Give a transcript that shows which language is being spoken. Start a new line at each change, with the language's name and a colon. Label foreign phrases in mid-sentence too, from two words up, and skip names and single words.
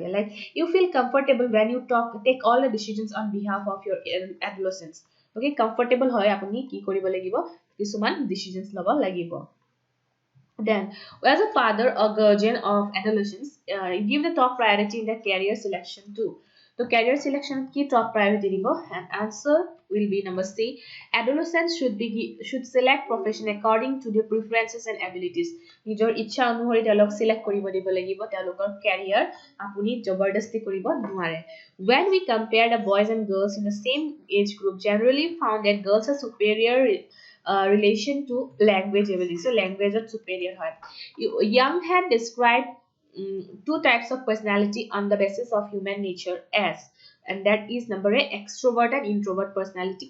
English: Like you feel comfortable when you take all the decisions on behalf of your adolescents. Okay, comfortable
Assamese: হয় আপুনি কি কৰিব লাগিব কিছুমান decisions ল'ব লাগিব.
English: Then as a father or guardian of adolescents, give the top priority in the career selection too. So career selection ki top priority dibo, and answer will be number C. Adolescents should select profession according to their preferences and abilities.
Assamese: নিজৰ ইচ্ছা অনুসৰি তেওঁলোক select কৰিব দিব লাগিব, তেওঁলোকৰ career আপুনি জবৰদস্তি কৰিব নোৱাৰে.
English: When we compare the boys and girls in the same age group, generally found that girls are superior relation to language ability. So language is superior. Young had described two types of personality on the basis of human nature as, and that is number A, extrovert and introvert personality.